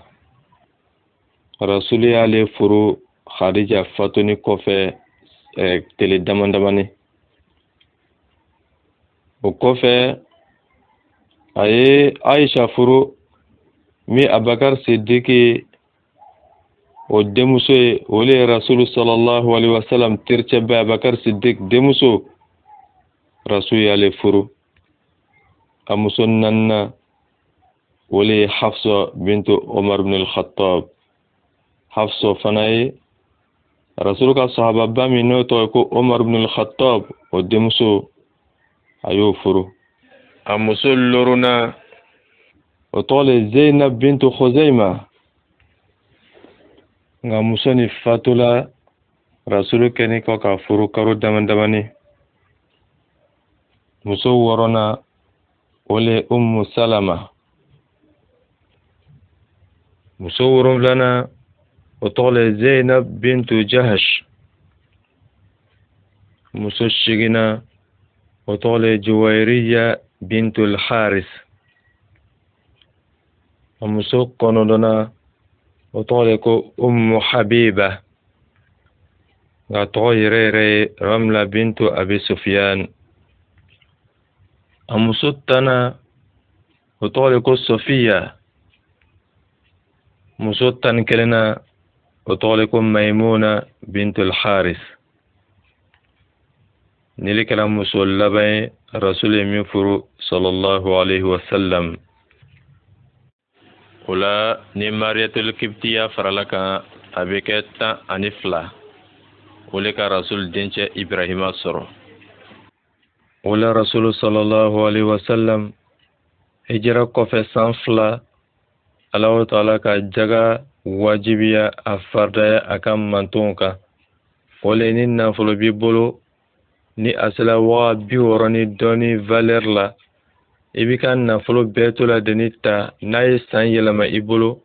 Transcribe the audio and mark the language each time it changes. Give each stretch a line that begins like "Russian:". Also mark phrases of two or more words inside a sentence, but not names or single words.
Bambara: Rasulu y'ale furu Khadija fatuni kɔfɛ tile damadamani. O kɔfɛ a ye Aisha furu min Abubakar Sidiki o denmuso ye. O le ye Rasulu
Arabic: صلى الله عليه وسلم
Bambara: tericɛ bɛ Abubakar Sidik denmuso. Rasulu y'ale furu. A muso 4nan o le ye Hafsa bintu Umar ibn al-Khattab. Hafsa fana ye Rasulu ka sahababa min n'o tɔgɔ ye ko Umar ibn al-Khattab o denmuso a y'o furu. A muso 6nan o tɔgɔ le Zainab bintu Khuzaima. Nka muso ni fatula Rasulu kɛni kɔ ka furu karo damadamani. Muso 6nan o le Ummu Salama. Muso 7nan o tɔgɔ le Zainab bintu Jahash. Muso 8nan o tɔgɔ le Juwairiya bintu al-Haris. A muso 9nan o tɔgɔ le ko Ummu Habiba. Nka tɔgɔ yɛrɛ yɛrɛ ye Ramla bintu Abi Sufyan. A muso 10nan o tɔgɔ le ko Sofiya. Muso 11nan o tɔgɔ le ko Maimuna bintu al-Haris. Nili kɛra muso laban ye Rasulu ye min furu
Arabic: صلى الله عليه وسلم.
Bambara: O la ni Mariyatul Kibtiya farala kan a bɛ kɛ 12. O le ka Rasulu dencɛ Ibrahima sɔrɔ. O la Rasulu
Arabic: صلى الله عليه وسلم
Bambara: hijira kɔfɛ san 2 Alahu ta'ala ka jaga wajibiya a fardaya a ka mantonw kan. O le ni nafolo b'i bolo ni a sera wa 60 ni dɔɔni valeur la. I b'i ka nafolo bɛɛ to la denni ta n'a ye san yɛlɛma i bolo.